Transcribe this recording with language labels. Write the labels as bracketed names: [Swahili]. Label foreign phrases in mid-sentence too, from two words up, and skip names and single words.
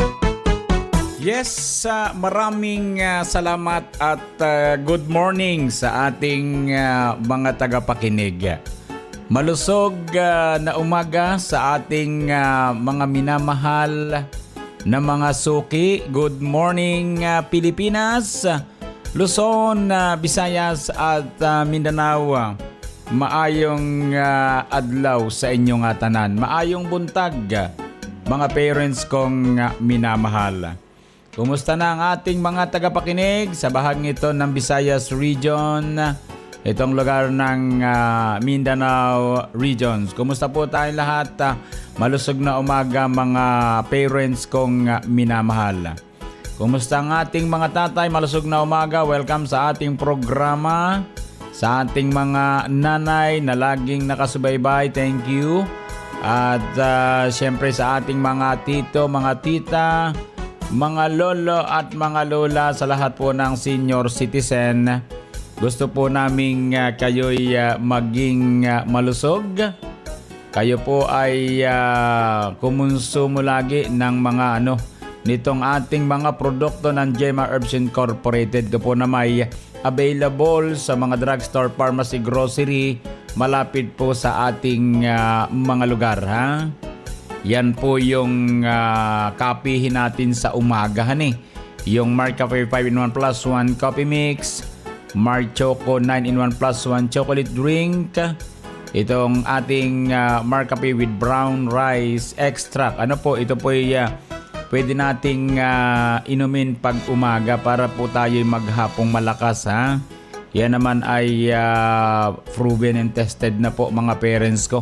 [Filipino] Yes, maraming salamat at [English] good morning [Filipino] sa ating mga tagapakinig. Malusog na umaga sa ating mga minamahal na mga suki. [English] Good morning Pilipinas, Luzon, Visayas at Mindanao. [Cebuano] Maayong adlaw sa inyong tanan. Maayong buntag [Filipino] mga parents kong minamahal. Kumusta na ang ating mga tagapakinig sa bahagi ito ng Visayas Region, itong lugar ng Mindanao Regions? Kumusta po tayong lahat? Malusog na umaga mga parents kong minamahal. Kumusta ang ating mga tatay? Malusog na umaga. Welcome sa ating programa. Sa ating mga nanay na laging nakasubaybay, [English] thank you. [Filipino] At syempre sa ating mga tito, mga tita, mga lolo at mga lola, sa lahat po ng senior citizen, gusto po naming kayo'y maging malusog. Kayo po ay kumonsumo lagi ng mga nitong ating mga produkto ng Jemar Herbs Incorporated. Ito po na may available sa mga drugstore, pharmacy, grocery, malapit po sa ating mga lugar. Ha? Yan po yung kapihin natin sa umagahan Yung Mark Cafe 5-in-1 plus 1 coffee mix, Mark Choco 9-in-1 plus 1 chocolate drink, itong ating Mark Cafe with brown rice extract. Ito po pwede nating inumin pag umaga para po tayo maghapong malakas. Ha? Yan naman ay [English] proven and tested [Filipino] na po mga parents ko.